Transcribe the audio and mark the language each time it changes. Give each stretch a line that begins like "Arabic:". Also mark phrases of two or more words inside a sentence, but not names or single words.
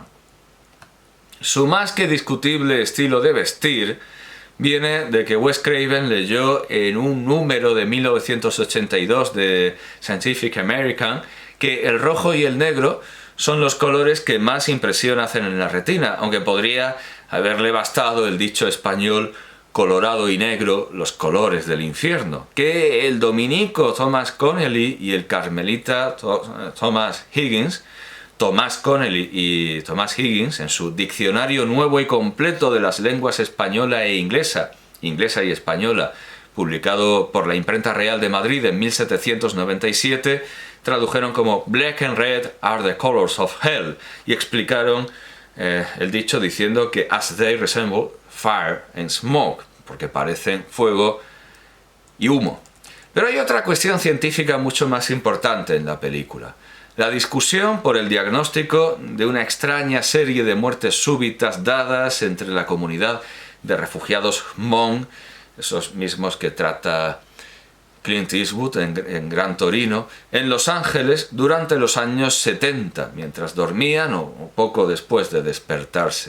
Spanish: Su más que discutible estilo de vestir viene de que Wes Craven leyó en un número de 1982 de Scientific American que el rojo y el negro son los colores que más impresión hacen en la retina, aunque podría haberle bastado el dicho español colorado y negro, los colores del infierno, que el dominico Thomas Connelly y el carmelita Thomas Higgins, en su Diccionario Nuevo y Completo de las Lenguas Española e Inglesa y Española, publicado por la Imprenta Real de Madrid en 1797, tradujeron como
English: Black and red are the colors of hell,
Spanish: y explicaron el dicho diciendo que
English: as they resemble fire and smoke,
Spanish: porque parecen fuego y humo. Pero hay otra cuestión científica mucho más importante en la película: la discusión por el diagnóstico de una extraña serie de muertes súbitas dadas entre la comunidad de refugiados Hmong, esos mismos que trata Clint Eastwood en Gran Torino, en Los Ángeles durante los años 70, mientras dormían o poco después de despertarse.